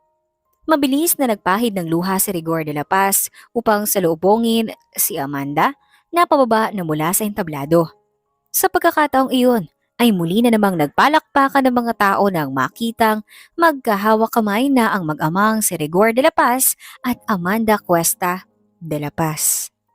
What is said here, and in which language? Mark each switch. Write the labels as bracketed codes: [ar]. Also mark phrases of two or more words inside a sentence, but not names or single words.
[tl] Mabilis na nagpahid ng luha si Rigor de la Paz upang salubungin si Amanda na pababa na mula sa entablado. Sa pagkakataong iyon ay muli na namang nagpalakpakan ng mga tao nang makitang magkahawak kamay na ang mag-amang si Rigor de la Paz at Amanda Cuesta de la Paz.